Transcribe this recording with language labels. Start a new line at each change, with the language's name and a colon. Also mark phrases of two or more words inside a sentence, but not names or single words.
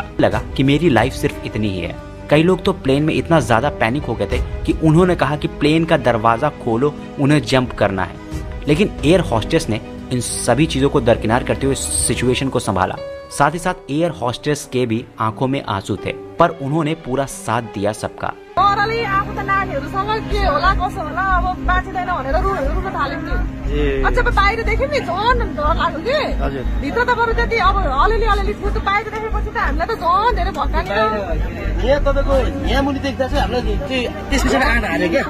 Hindi: लगा कि मेरी लाइफ सिर्फ इतनी ही है। कई लोग तो प्लेन में इतना ज्यादा पैनिक हो गए थे कि उन्होंने कहा कि प्लेन का दरवाजा खोलो, उन्हें जंप करना है। लेकिन एयर होस्टेस ने इन सभी चीजों को दरकिनार करते हुए सिचुएशन को संभाला। साथ ही साथ एयर होस्टेस के भी आंखों में आंसू थे, पर उन्होंने पूरा साथ दिया सबका।
Nepali: बाहिर देख्यो नि झन् डर लाग्यो कि भित्र त बरु त्यति अब अलिअलि फुट बाहिर देखेपछि त हामीलाई त झन् धेरै भक्कानी। यहाँ तपाईँको यहाँ मुनि देख्दा चाहिँ हामीलाई त्यस पछाडि आँट हाल्यो क्या।